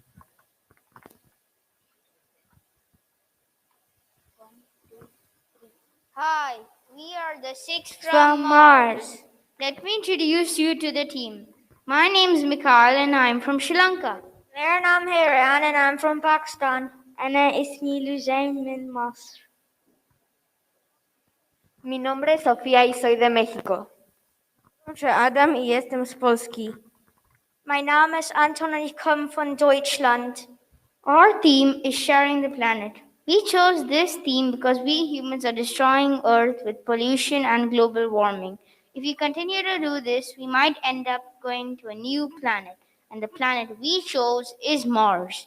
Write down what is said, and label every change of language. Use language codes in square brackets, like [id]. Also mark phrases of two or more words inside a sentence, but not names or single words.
[en] Hi, we are the six from Mars. Let me introduce you to the team. My name is Mikhail and I'm from Sri Lanka. [hi] मेरा नाम है Ryan [en] and I'm from Pakistan. [ar] أنا اسمي لجين من مصر. [es] Mi nombre es Sofía y soy de México. [pl] Adam i jestem z Polski. [de] Mein Name ist Anton und ich komme von Deutschland. [en] Our theme is sharing the planet. We chose this theme because we humans are destroying Earth with pollution and global warming. If we continue to do this, we might end up going to a new planet. And the planet we chose is Mars.